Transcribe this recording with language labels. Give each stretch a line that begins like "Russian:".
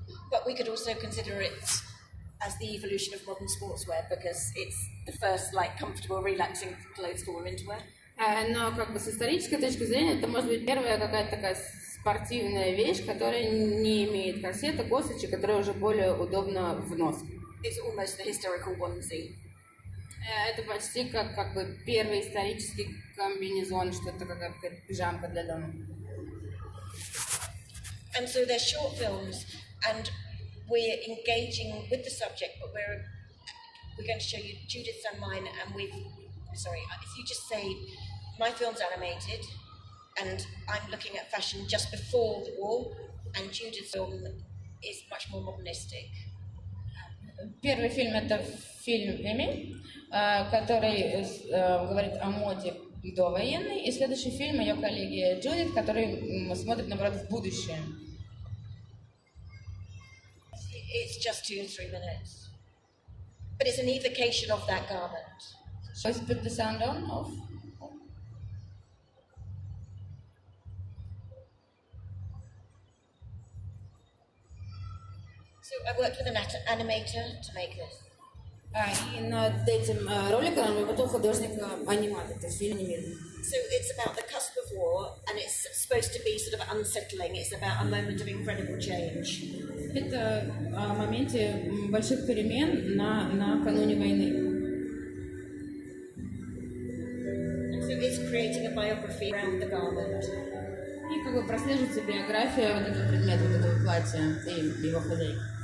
English: But we could also consider it as the evolution of modern sportswear because it's the first like comfortable, relaxing clothes for women to wear.
Russian: Но как бы с исторической точки зрения это может быть первая какая-то такая спортивная вещь, которая не имеет корсета, косточек, которая уже более удобна в носке.
English: It's almost the historical onesie.
Russian: Это почти как бы первый исторический комбинезон, что-то какая-то пижамка для дома.
English: And so they're short films, and we're engaging with the subject, but we're going to show you Judith's and mine, and if you just say, my film's animated, and I'm looking at fashion just before the war, and Judith's film is much more modernistic.
Russian: Первый фильм — это фильм Эми, который говорит о моде довоенной, и следующий фильм ее коллеги Джудит, который смотрит, наоборот, в будущее.
English: It's just 2-3 minutes, but it's an evocation of that garment. Let's put the sound on, off. So I worked with an animator to make this.
Russian: И над этим роликом работал художник-аниматор, то есть фильм анимирован.
English: So it's about the cusp of war, and it's supposed to be sort of unsettling. It's about a moment of incredible change.
Russian: Это о моменте больших перемен накануне войны.
English: And so it's creating a biography around the garment.
Russian: И как бы прослеживается биография вот этого предмета, вот этого платья и его хозяйки.